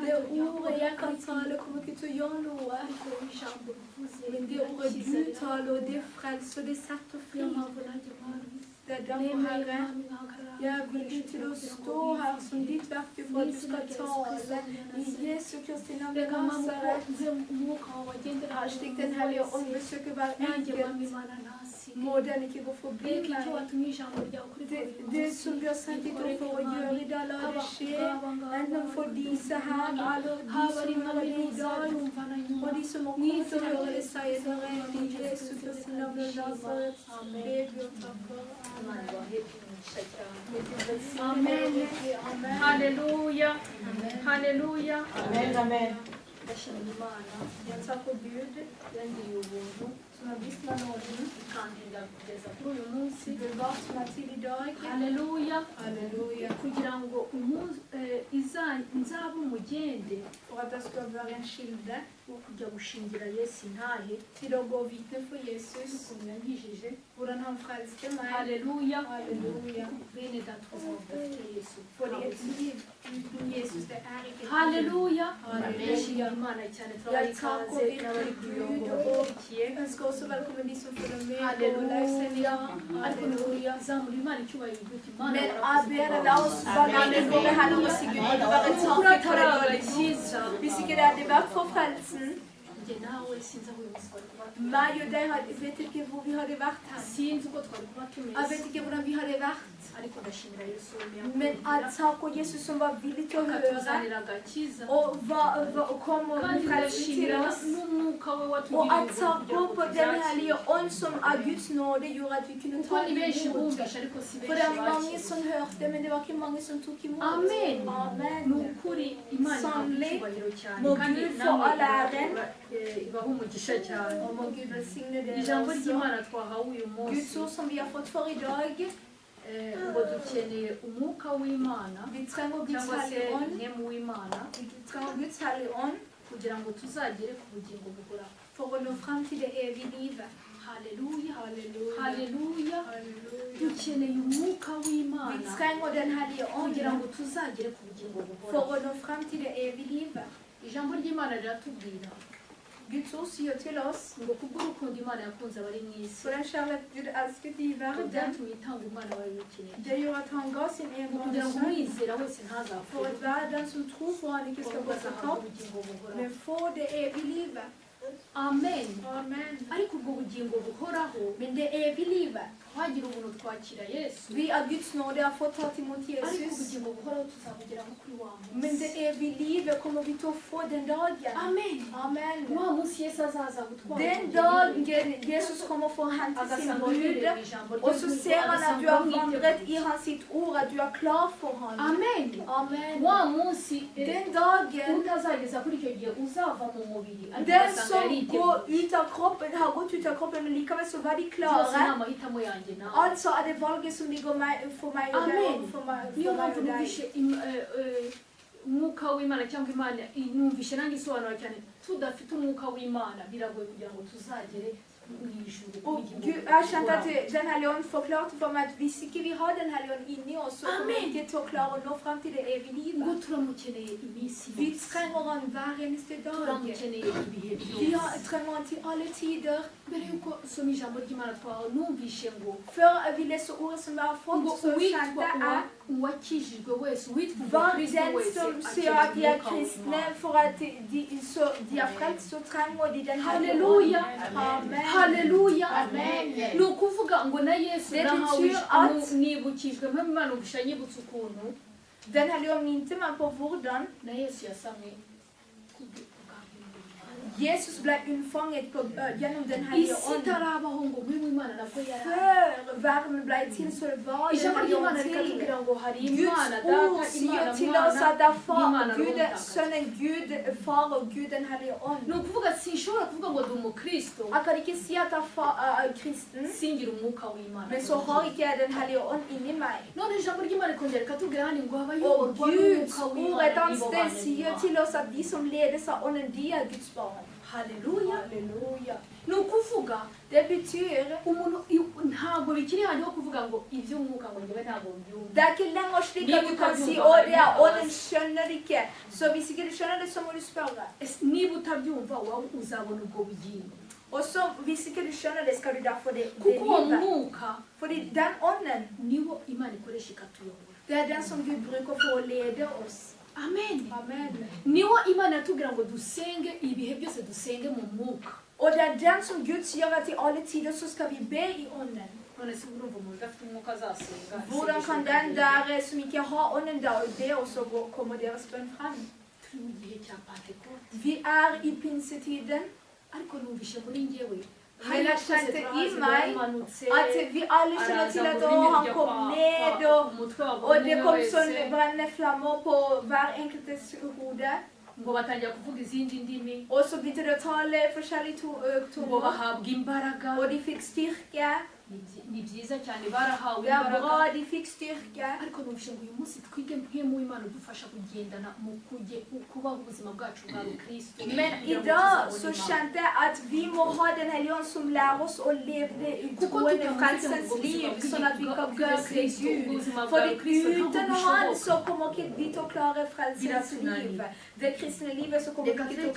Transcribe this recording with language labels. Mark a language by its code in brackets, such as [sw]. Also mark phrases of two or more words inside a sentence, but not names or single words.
[sv] Det ordet jag kan tala kommer inte att göra något. Men det ordet du talar, och det frälser, det sätter fri. Det är därför, Herre, jag vill till att stå här som ditt verktyg för att du ska tala. I Jesu Kristi namn i Nasaret. [no] Här slik den helige ånd besöker hver enkelt. Må den ikke gå forbi mig. Det som du har sendt ditt ord for å gjøre i dag, la det skje. Enten for disse her, eller de som hører det i dag, og de som må komme til å høre det, sier dere i Jesu Kristi navn i Nasaret. Be Gud takker. Amen. Halleluja. Halleluja. Amen, amen. [sv] Jag tackar Gud som har visst mig nåden. Bevart mig till idag. Halleluja. Halleluja. [rw] Kugira ngo nzaba umugende [sv] För att jag ska vara en skilde [rw] wo kujya gushingira Yesu intahe [sv] till att gå vittne för Jesus. [rw] ukuntu yankijije. [sv] Hur han frälste mig. Halleluja. Halleluja. [rw] Bene datuza dufite Yesu. [sv] För det är ett liv utan Jesus, det är inte ett Halleluja. Halleluja. [rw] Yashimira Imana cyane [sv] Jag [rw] turabaha [sv] tackar [rw] ikaze n'abari [sv] Gud [rw] kuyobora [sv] och [rw] bakurikiye. [sv] önskar också välkommen ni som följer med på Halleluja. livesändningen. [rw] Ariko nukuri zamura Imana icyubahiro guti Imana [sv] Men [rw] warakoze. [no] Abel, la oss bara gå med henne og si Gud, det var et takk for det dårlige [rw] cyiza. [no] Hvis ikke det hadde vært for frelsen, [rw] Njye nawe sinzi aho uyu munsi twari kuba turi. [no] meg og deg vet ikke hvor vi hadde vært her. [rw] Sinzi uko twari kuba [no] Jeg [rw] tumeze. [no] vet ikke hvordan vi hadde vært. [rw] Ariko ndashimira Yesu [no] Men jeg takker Jesus som var villig til å høre [rw] akatuzanira agakiza. [no] og kom og [rw] Kandi [no] frelse til [rw] ndashimira [no] oss. [rw] n'umwuka we [no] Og [rw] watugiriye [no] jeg [rw] ubuntu kugira [no] takker [rw] ngo [no] på den [rw] tuzakire. [no] hellige ånd som av Guds nåde gjorde at vi kunne [rw] Kuko [no] ta [rw] ni benshi [no] imot. [rw] bumvisha ariko si [no] For det [rw] benshi [no] er mange [rw] bakiriye. [no] som hørte, men det var ikke mange som tok imot. Amen. Amen. [rw] Ni ukuri Imana ihabwa [no] Sannelig [rw] icyubahiro cyane [no] må [rw] kandi [no] Gud få [rw] namwe [no] all æren. [rw] ibaha umugisha cyane. [no] Og må Gud velsigne dere [rw] Ijambo [no] også. [rw] ry'Imana twahawe uyu [no] Guds [rw] munsi [no] ord som vi har fått for i dag, [rw] ngo dukeneye umwuka w'Imana [no] vi trenger Guds [rw] cyangwa se [no] hellige ånd. [rw] intemu w'Imana [no] Vi trenger Guds hellige ånd [rw] kugira ngo tuzagere ku bugingo buhoraho. [no] for å nå frem til det evige livet. Halleluja. Halleluja. Halleluja. Halleluja. [rw] Dukeneye umwuka [no] Vi [rw] w'Imana [no] trenger den hellige [rw] kugira [no] ånd [rw] ngo tuzagere ku bugingo [no] for [rw] buhoraho. [no] å nå frem til det evige livet. [rw] Ijambo ry'Imana riratubwira [no] Guds ord sier til oss, [rw] ngo kubw'urukundo Imana yakunze abari mu isi [no] for den kjærlighet Gud elsket i [rw] ko [no] verden, [rw] byatumye itanga umwana wawe w'ikinege [no] det gjorde at han ga sin egen [rw] kugira ngo [no] sønn, [rw] umwizera wese [no] for [rw] ntazapfure [no] at hver den som tror på han ikke skal [rw] ahubwo [no] gå [rw] azahabwa [no] fortapt, [rw] ubugingo buhoraho. [no] men få det evige livet. Amen. Amen. [rw] Ariko ubwo bugingo buhoraho [no] Men det evige livet, [rw] twagira ubuntu twakira Yesu [no] vi av Guds nåde har fått tatt imot [rw] ariko [no] Jesus. [rw] ubugingo buhoraho tuzabugeramo kuri wa [no] Men [rw] munsi. [no] det evige livet kommer vi til å få den dagen. Amen. Amen. [rw] Wa munsi Yesu azaza gutwara [no] Den [rw] ubugingo. [no] dagen Jesus kommer for å hente sin [rw] Agasanga [no] brud, [rw] uhereye mu ijambo [no] og så [rw] ry'Imana, [no] ser han at [rw] agasanga [no] du har [rw] umwiteguye. [no] vandret i hans sitt ord, at du er klar for han. Amen. Amen. [rw] Wa munsi [no] Den dagen, [rw] utazageza kuri icyo gihe uzava mu mubiri ariko [no] den [rw] ugasanga [no] som [rw] yariteguye. [no] går ut av kroppen, har gått ut av kroppen, men likevel så var de [rw] Byose ni [no] klare. [rw] amahitamo yanjye nawe. [no] Altså er det valget som ligger for meg og deg, Amen. og for meg [rw] Niyo [no] og [rw] mpamvu [no] deg. [rw] numvishe umwuka w'Imana cyangwa Imana numvishe nanjye isobanura cyane tudafite umwuka w'Imana biragoye kugira ngo tuzagere mu ijuru [no] Og [rw] kubugingo [no] Gud, jeg skjønte at Den hellige ånd forklarte for meg at hvis ikke vi har Den hellige ånd inni oss, så kommer vi ikke til å klare å nå frem til det evige [rw] ngo [no] livet. [rw] turamukeneye iminsi [no] Vi [rw] yose [no] trenger han hver eneste dag. [rw] turamukeneye ibihe [no] Vi [rw] byose [no] trenger han til alle tider. [rw] mbere y'uko soma ijambo ry'Imana twawe numvishe ngo [no] Før vi leser ordet som vi har fått, [rw] ngo [no] så [rw] uwitwa [no] skjønte jeg [rw] uwakijijwe wese uwitwa [no] hva [rw] umukristo [no] den [rw] wese [no] som sier at de er kristne, for at de er frelst, så trenger de Den hellige ånd. Halleluja. Amen. Halleluja. Amen. [rw] Ni ukuvuga ngo na Yesu [no] Det [rw] nahawe [no] betyr at- [rw] nibukijwe mpamvu Imana ubusha nyibutse ukuntu [no] Den hellige ånd minte meg på hvordan [rw] na Yesu yasamwe kubwe ubwami bw'Imana. [no] Jesus ble unnfanget gjennom Den hellige [rw] isi [no] ånd. [rw] itarabaho ngo umwe w'imana nabwo yari [no] Før verden ble til, så det var Den [rw] ijambo [no] hellige [rw] ry'imana [no] ånd til. [rw] rikatubwira ngo hari [no] Guds [rw] imana [no] ord [rw] data [no] sier [rw] imana [no] til oss [rw] mwana [no] at det er Far, [rw] n'imana [no] Gud, [rw] runaka [no] Sønnen, Gud, Far og Gud, Den hellige ånd. [rw] ni ukuvuga sinshobora kuvuga ngo ndi umukristo [no] Jeg kan ikke si at jeg er kristen, [rw] singira umwuka w'imana [no] men så har ikke jeg Den hellige ånd inni meg. [rw] none ijambo ry'imana rikongera rikatubwira hano ngo [no] Og [rw] abayoborwa [no] Guds [rw] n'umwuka [no] ord et [rw] w'imana [no] annet [rw] nibo [no] sted [rw] bana [no] sier [rw] b'Imana. [no] til oss at de som ledes av ånden, de er Guds barn. Halleluja. Halleluja. [rw] ni ukuvuga [no] Det betyr [rw] umuntu ntabwo bikiri handi ho kuvuga ngo iby'umwuka ngo njyewe ntabwo mbyumva [no] det er ikke lenger slik at du kan si å, det er ånden, skjønner det ikke. Så hvis ikke du skjønner det, så må du spørre. [rw] niba utabyumva wowe uzabona ubwo bugingo [no] Og så hvis ikke du skjønner det, skal du da få det [rw] kuko uwo [no] livet. [rw] mwuka [no] Fordi den ånden, [rw] niwo imana ikoresha ikatuyobora [no] det er den som Gud bruker for å lede oss. amen Amen. [rw] niwo imana yatubwira ngo dusenge ibihe byose dusenge mu mwuka [no] Og det er den som Gud sier at i alle tider så skal vi be i ånden. [rw] none se urumva umuntu udafite umwuka azasenga [no] Hvordan kan den der som ikke har ånden da, og det også kommer deres bønn frem? [rw] turi mu gihe cya pentekote [no] Vi er i pinsetiden. [rw] ariko numvishe muri njyewe [no] Men jeg kjente i meg at vi alle kjenner til at han kom ned, og det kom sånn brennende flammer på hver enkeltes hode. [rw] ngo batangira kuvuga izindi ndimi [no] Og så begynte de å tale forskjellige [rw] ngo [no] tunger, [rw] bahabwa imbaraga [no] og de fikk styrke. [rw] ni byiza cyane barahawe [no] Det er [rw] imbaraga [no] bra, de fikk styrke. [rw] ariko numvishe ngo uyu munsi twige mpemu w'imana udufasha kugendana mu kubaho ubuzima bwacu bwa rukristo [no] Men i dag så kjente jeg at vi må ha Den hellige ånd som lærer oss å leve det utgående frelsens liv, sånn at vi kan gjøre det Gud. For uten han så kommer ikke vi til å klare frelsens liv. Det kristne livet så kommer vi [rw] reka [no] ikke [rw] turebe